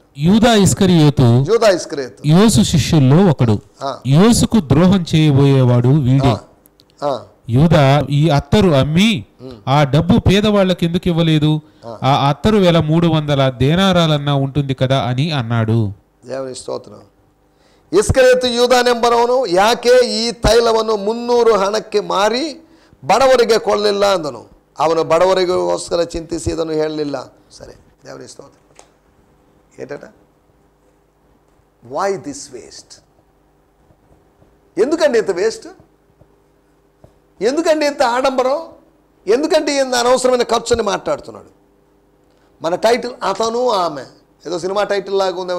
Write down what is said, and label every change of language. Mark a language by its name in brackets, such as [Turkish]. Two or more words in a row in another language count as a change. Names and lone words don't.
[Telugu] యూదా ఇస్కరియోతు యేసు శిష్యుల్లో ఒకడు. యేసుకు ద్రోహం చేయబోయేవాడు వీడే. యూదా ఈ అత్తరు అమ్మి ఆ డబ్బు పేదవాళ్ళకి ఎందుకు ఇవ్వలేదు? ఆ అత్తరు వెల 300 దేనారాలన్నా ఉంటుంది కదా అని అన్నాడు. [Kannada] ದೇವರ ಸ್ತೋತ್ರ. ಇಸ್ಕರಿಯೋತ ಯೂದನೆಂಬವನು ಯಾಕೆ ಈ ತೈಲವನ್ನು 300 ಹಣಕ್ಕೆ ಮಾರಿ ಬಡವರಿಗೆ ಕೊಳ್ಳಲಿಲ್ಲ ಅಂದನು. ಅವನು ಬಡವರಿಗೋಸ್ಕರ ಚಿಂತಿಸಿ ಇದನ್ನು ಹೇಳಲಿಲ್ಲ. ಸರಿ, ದೇವರ ಸ್ತೋತ್ರ. [English] ఏంటట? why this waste? [Telugu] ఎందుకండి ఇంత వేస్ట్? ఎందుకండి ఇంత ఆడంబరం? ఎందుకంటే ఇంత అనవసరమైన ఖర్చుని మాట్లాడుతున్నాడు. మన టైటిల్ అతను ఆమె ఏదో సినిమా టైటిల్ లాగా ఉందేమో.